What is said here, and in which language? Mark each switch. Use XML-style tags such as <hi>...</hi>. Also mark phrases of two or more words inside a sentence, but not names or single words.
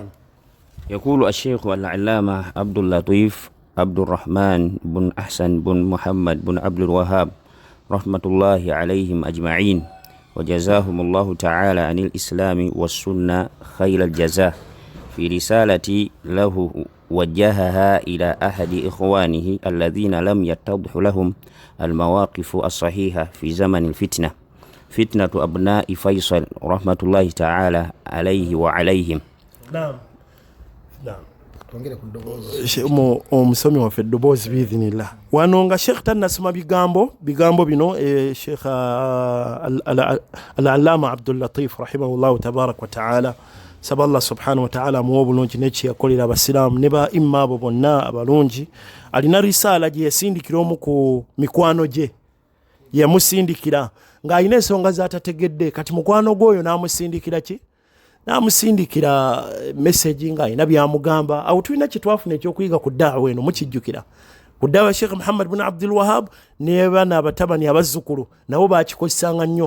<ar>يقول الشيخ العلامة عبد اللطيف عبد الرحمن بن أحسن بن محمد بن عبد الوهاب رحمة الله عليهم أجمعين وجزاهم الله تعالى عن الإسلام والسنة خير الجزاء في رسالة له وجهها إلى أحد إخوانه الذين لم يتضح لهم المواقف الصحيحة في زمن الفتنة فتنة أبناء فيصل رحمة الله تعالى عليه وعليهم. نعم نعم.</ar> <lg>omusomi waffe eddoboozi biidhinillah wano nga sheekh tannasoma bigambo bino sheekh al-allama abdullatif</lg> <ar>رحمه الله تبارك وتعالى</ar> <lg>saba</lg> <ar>الله سبحانه وتعالى</ar> <lg>amuwa obulungi nekiyakolera abasiraamu ne ba imma abo bonna abalungi. alina risaala gye yasindikira omu ku mikwano gye yamusindikira ng'alina ensonga zatategedde kati mukwano gwoyo n'amusindikira ki namusindikira message nga ina byamugamba awo tulina kitwafuna ekyokuyiga ku daawa eno mukijjukira ku daawa Sheikh Muhammad bin Abdul Wahhab ne bana abatabani abazzukulu nabo bakikozesanga nnyo.</lg>